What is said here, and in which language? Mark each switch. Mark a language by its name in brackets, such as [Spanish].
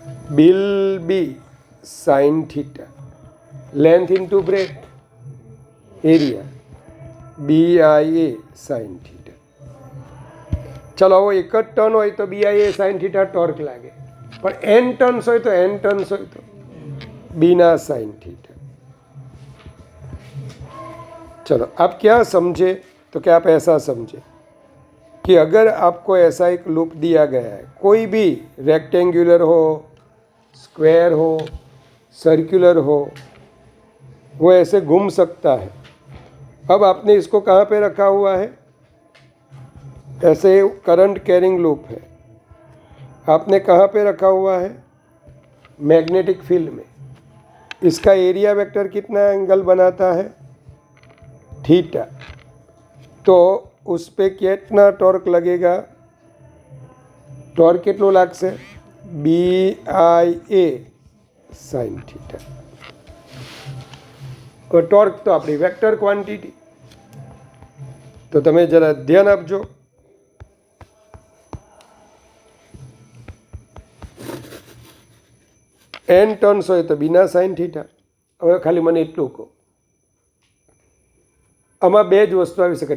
[Gujarati] Bill બી sine theta, length into breath, area BIA sine theta. ચલો, હવે એક જ ટર્ન હોય તો BIA સાઇન થીટા ટોર્ક લાગે, પણ n ટર્ન્સ હોય તો બીના साइन थीटा. [Hindi] चलो, आप क्या समझे? तो क्या आप ऐसा समझे कि अगर आपको ऐसा एक लूप दिया गया है, कोई भी रेक्टेंगुलर हो, स्क्वायर हो, सर्कुलर हो, वो ऐसे घूम सकता है. अब आपने इसको कहाँ पे रखा हुआ है? ऐसे करंट कैरिंग लूप है, आपने कहाँ पे रखा हुआ है? मैग्नेटिक फील्ड में. इसका एरिया वेक्टर कितना एंगल बनाता है? थीटा. तो उस पे कितना टॉर्क लगेगा? टॉर्क कितना लागશે? BIA sine theta. और टॉर्क तो अपनी वेक्टर क्वांटिटी. [Gujarati] तो તમે જરા ધ્યાન આપજો. n ટર્ન્સ હોય તો બીના સાઇન થીટા. હવે ખાલી મને એટલું કહો, આમાં બે જ વસ્તુ આવી શકે.